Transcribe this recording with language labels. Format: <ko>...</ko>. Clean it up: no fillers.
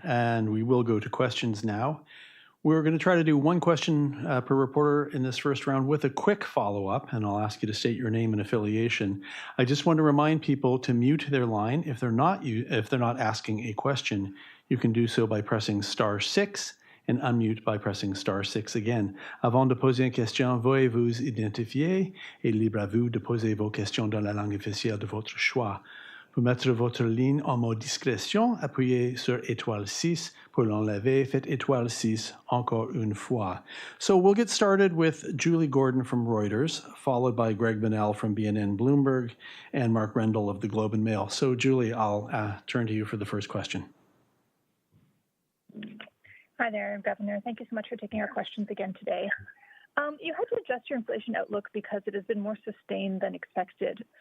<en>And we will go to questions now. We're going to try to do one question per reporter in this first round with a quick follow-up, and I'll ask you to state your name and affiliation. I just want to remind people to mute their line if they're not asking a question. You can do so by pressing *6 and unmute by pressing *6 again.</en> <fr>Avant de poser une question, veuillez vous identifier et libre à vous de poser vos questions dans la langue officielle de votre choix. Pour mettre votre ligne en mode discrétion, appuyez sur étoile 6. Pour l'enlever, faites étoile 6 encore une fois.</fr> <en>So we'll get started with Julie Gordon from Reuters, followed by Greg Bonnell from BNN Bloomberg, and Mark Rendell of the Globe and Mail. So Julie, I'll turn to you for the first question. Hi there, Governor. Thank you so much for taking our questions again today. You had to adjust your inflation outlook because it has been more sustained than expected.</en>